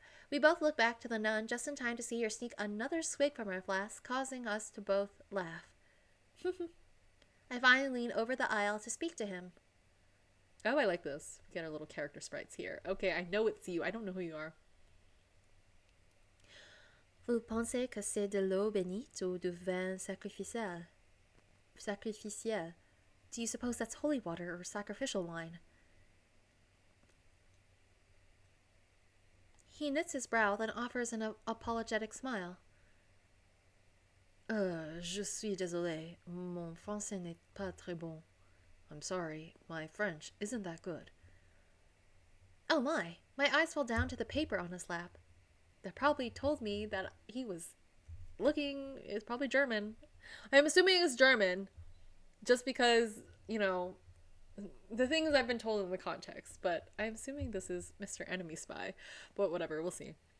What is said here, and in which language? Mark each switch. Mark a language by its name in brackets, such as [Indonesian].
[English] We both look back to the nun just in time to see her sneak another swig from her flask, causing us to both laugh. I finally lean over the aisle to speak to him. Oh, I like this. We get our little character sprites here. Okay, I know it's you. I don't know who you are. [French] Vous pensez que c'est de l'eau bénite ou du vin sacrificiel? Sacrificiel. [English] Do you suppose that's holy water or sacrificial wine? He knits his brow, then offers an apologetic smile. [French] Je suis désolé. Mon français n'est pas très bon. [English] I'm sorry, my French isn't that good. Oh my! My eyes fell down to the paper on his lap. That probably told me that he was looking, is probably German. I'm assuming it's German just because, you know, the things I've been told in the context, but I'm assuming this is Mr. Enemy Spy. But whatever, we'll see.